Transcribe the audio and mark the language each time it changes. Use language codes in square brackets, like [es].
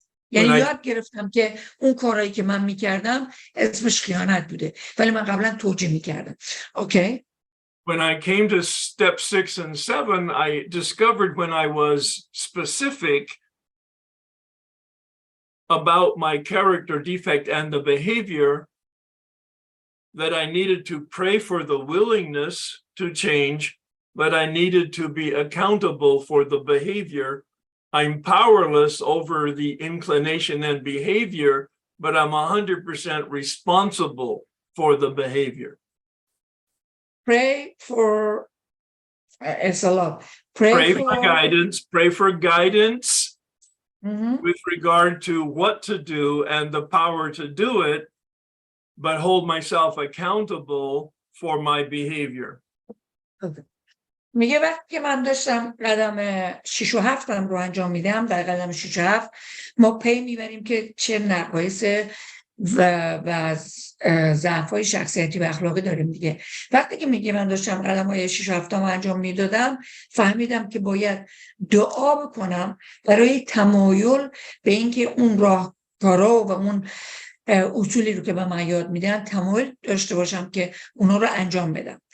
[fa] یعنی یاد گرفتم که اون کارهایی که من میکردم اسمش خیانت بوده ولی من قبلا توجیه میکردم. اوکی؟ [en] When I came to step 6 and 7, I discovered when I was specific about my character defect and the behavior that I needed to pray for the willingness to change, but I needed to be accountable for the behavior. I'm powerless over the inclination and behavior, but I'm 100% responsible for the behavior. Pray for, it's a lot. Pray for guidance with regard to what to do and the power to do it, but hold myself accountable for my behavior. Okay. [fa] میگه وقتی که من داشتم قدم 6 و 7 رو انجام میدم، در قدم 6 و 7 ما پی میبریم که چه نقایص و ضعف‌های شخصیتی و اخلاقی داریم دیگه. وقتی که میگه من داشتم قدم‌های 6 و 7 رو انجام میدادم، فهمیدم که باید دعا بکنم برای تمایل به اینکه اون راهکارا و اون اصولی رو که به من یاد میدن تمایل داشته باشم که اونا رو انجام بدم.